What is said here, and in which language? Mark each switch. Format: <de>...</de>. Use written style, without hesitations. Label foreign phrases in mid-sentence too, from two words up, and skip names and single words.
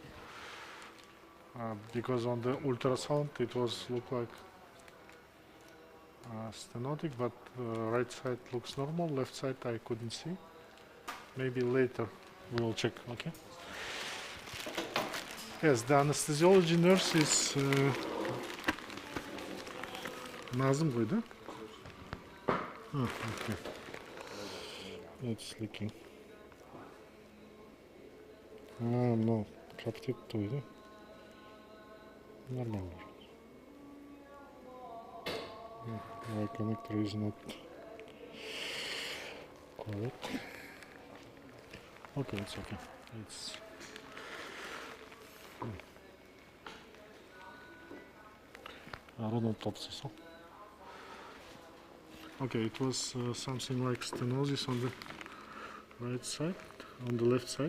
<en>Because on the ultrasound it was look like stenotic, but right side looks normal, left side I couldn't see. Maybe later we will check, okay? Yes, the anesthesiology nurse is Nazım</en> <kk>ғой, да?</kk> <en>Okay. It's leaking. No,</en> <kk>каптет той, да?</kk> <ru>Нормально.</ru> <en>My connector is not correct. Okay, it's okay. It's okay, it was something like stenosis on the right side, on the left side.</en>